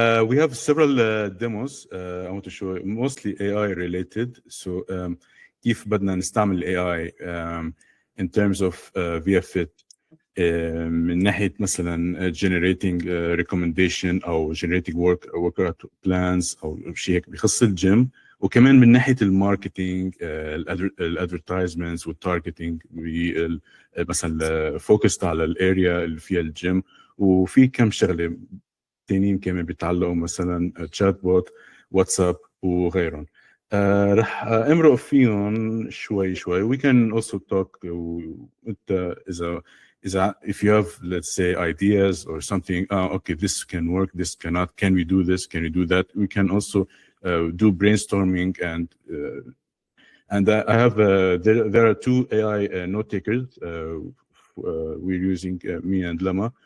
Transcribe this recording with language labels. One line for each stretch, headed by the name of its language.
English: We have several demos I want to show you, mostly AI related.
Arabic: So كيف بدنا نستعمل AI
English: in terms of
Arabic: Viya Fit من ناحية مثلا
English: generating recommendation
Arabic: أو
English: generating workout plans
Arabic: أو شيء هيك بخص الجيم، وكمان من ناحية الماركتينج الادفرتايزمنتس والتارجتينج مثلا فوكست على الاريا اللي فيها الجيم، وفي كم شغلة تانيين كمان بيتعلقوا مثلا تشات بوت واتساب وغيرهم. رح امرق فيهم شوي شوي.
English: We can also talk
Arabic: انت اذا
English: if you have let's say ideas or something, okay this can work, this cannot, can we do this, can we do that, we can also do brainstorming and I have there are two AI note takers we're using, me and Lama.